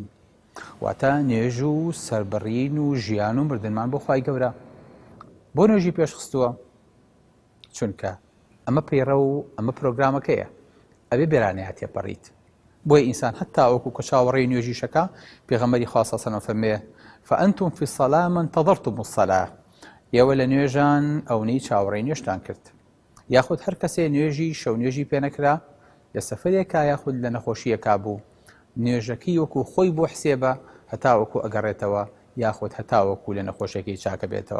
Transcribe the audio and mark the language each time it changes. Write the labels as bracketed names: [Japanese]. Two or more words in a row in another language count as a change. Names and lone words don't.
[Central Kurdish] واتە نوێژ و سەربڕین و ژیان و مردنمان بۆ خوای گەورە. بۆ نوێژی پێشخستووە چونکە ئەمە پەیڕە و ئەمە پرۆگرامەکەیە. ئەبێ بێرانەیە تێپەڕیت. بۆیە ئینسان هەتا وەکو کە چاوەڕێی نوێژیشەکە پێغەمبەری خوا [Arabic] صلی الله علیه و سلم [Central Kurdish] فەرمێ [Arabic] فأنتم في الصلاة من انتظرتم الصلاة. [Central Kurdish] ئێوە لە نوێژان ئەوەی چاوەڕێی نوێژتان کرد. یاخود هەر کەسێ نوێژی شەو نوێژی پێ نەکرا لە سەفەرێکا یاخود لە نەخۆشیەکا بوو نوێژەکەی وەکو خۆی بۆ حسێبە هەتا وەکو ئەگەڕێتەوە یاخود هەتا وەکو لە نەخۆشیەکەی چاکە بێتەوە.